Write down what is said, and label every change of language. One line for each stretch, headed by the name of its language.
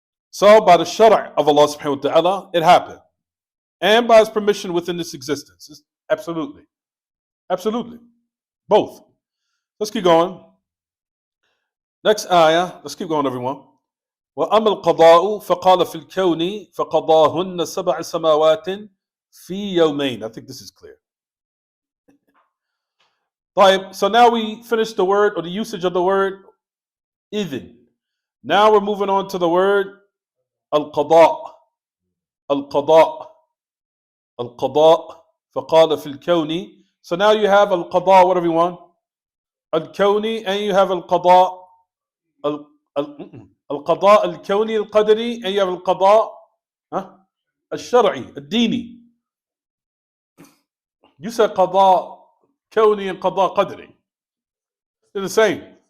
English: So by the shara' of Allah subhanahu wa ta'ala, it happened. And by his permission within this existence. Absolutely. Absolutely. Both. Let's keep going. Next ayah. Let's keep going, everyone.
Arabic: وَأَمَا الْقَضَاءُ فَقَالَ فِي الْكَوْنِ فَقَضَاهُنَّ سَبْعَ سَمَاوَاتٍ فِي يَوْمَيْنِ.
English: I think this is clear. So now we finished the word or the usage of the word idhin. Now we're moving on to the word al-qada'. Al-qada'.
Arabic: Al-qada' فَقَالَ فِي الْكَوْنِ.
English: So now you have al-qada', whatever you want. Al-kawni, and you have al-qada'. Al-qada' al-kawni al-qadri, and you have al-qada' al-shar'i, al-dini. You said qada' kawni and qada' qadri. They're the same.